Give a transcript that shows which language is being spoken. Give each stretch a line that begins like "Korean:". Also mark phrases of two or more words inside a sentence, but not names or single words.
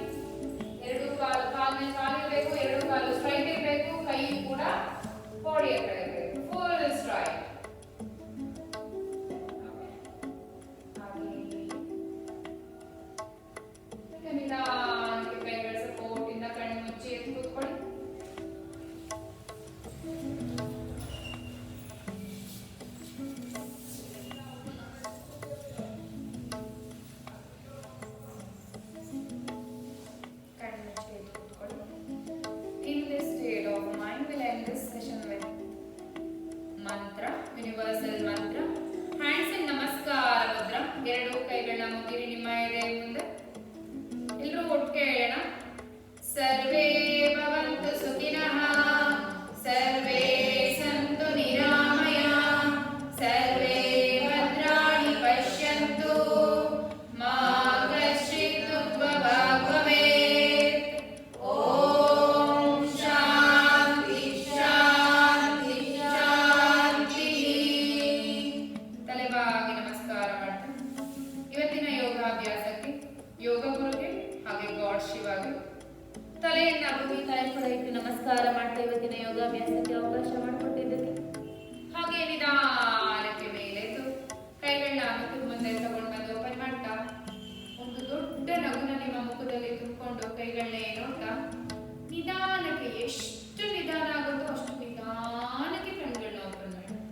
Kannada: 2 ಕಾಲು ಮೇಲೆ ಕಾಲು ಇರಬೇಕು. 2 ಕಾಲು ಸ್ಟ್ರೈಟ್ ಇರಬೇಕು. ಕೈ ಕೂಡ ಬಾಡಿಯ ಕಡೆ ಇರಬೇಕು.
English: full straight.
Kannada: ಹಾಗೆ ಈಗ ನಿಧಾನಕ್ಕೆ ಕೈಗಳ ಸಪೋರ್ಟ್ ಇಂದ ಕಣ್ಣು ಮುಚ್ಚಿ ಎದ್ದು ಕೂತ್ಕೊಳ್ಳಿ.
English: In this state of mind, we'll end this session with mantra, universal mantra. Hands in
Kannada: ನಮಸ್ಕಾರ ಮುದ್ರ. 2 ಕೈಗಳನ್ನ ಮುಗಿರಿ ನಿಮ್ಮ ಎದೆ ಮುಂದೆ. ಎಲ್ಲರೂ ಒಟ್ಟಿಗೆ ಹೇಳೋಣ.
Sanskrit: ಸರ್ವೇ ಭವಂತು ಸುಖಿನಃ, ಸರ್ವೇ ಸಂತು ನಿರಾಮಯಾಃ, ಸರ್ವೇ ಭದ್ರಾಣಿ ಪಶ್ಯಂತು, ಮಾ ಕಶ್ಚಿತ್ ದುಃಖಭಾಗ್ ಭವೇತ್. ಓಂ ಶಾಂತಿ ಶಾಂತಿ ಶಾಂತಿ.
Kannada: ತಲೆಬಾಗಿ ನಮಸ್ಕಾರ ಮಾಡ್ತೀನಿ. ಇವತ್ತಿನ ಯೋಗಾಭ್ಯಾಸಕ್ಕೆ ಯೋಗ ಗುರುಗೆ ಹಾಗೆ ಗಾಡ್ ಶಿವಾಗೆ ತಲೆಯನ್ನ ಬಗ್ಗಿ ತಾಯಿ ಕೂಡ ಇಟ್ಟು ನಮಸ್ಕಾರ ಮಾಡ್ತಾ ಇವತ್ತಿನ ಯೋಗಾಭ್ಯಾಸಕ್ಕೆ ಅವಕಾಶ ಮಾಡಿಕೊಟ್ಟಿದ್ದಕ್ಕೆ. ಹಾಗೆ ನಿಧಾನಕ್ಕೆ ಮೇಲೆದ್ದು ಕೈಗಳನ್ನ ಮುಖದ ಮುಂದೆ ತಗೊಂಡು ಬಂದು ಓಪನ್ ಮಾಡ್ತಾ ಒಂದು ದೊಡ್ಡ ನಗುನ ನಿಮ್ಮ ಮುಖದಲ್ಲಿ ತುಂಬಿಕೊಂಡು ಕೈಗಳನ್ನೇ ನೋಡ್ತಾ ನಿಧಾನಕ್ಕೆ ಎಷ್ಟು ನಿಧಾನ ಆಗುತ್ತೋ ಅಷ್ಟು ನಿಧಾನಕ್ಕೆ ಕಣ್ಗಳನ್ನ ಓಪನ್ ಮಾಡಿ.